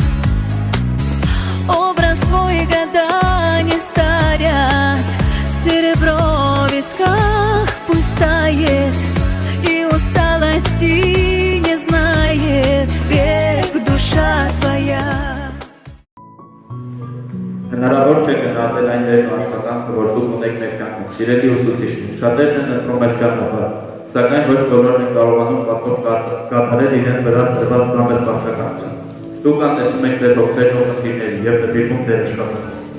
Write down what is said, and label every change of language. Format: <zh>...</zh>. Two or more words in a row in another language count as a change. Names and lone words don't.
<ru>Образ твой года не старят, серебро в висках пусть тает, и усталости не знает век душа твоя.</ru> <hy>Հնարավոր չէ գնահատել այն դերն ու աշխատանքը, որ դուք ունեք մեր կյանքում։ Սիրելի ուսուցիչներ, շատերն են ընտրում մեր ճանապարհը, սակայն ոչ բոլորն են կարողանում կատարել իրենց վրա տրված ծանր պարտականությունը։ Դուք անտեսում եք ձեր հոգսերն ու խնդիրները և նվիրվում ձեր աշխատանքին։</hy>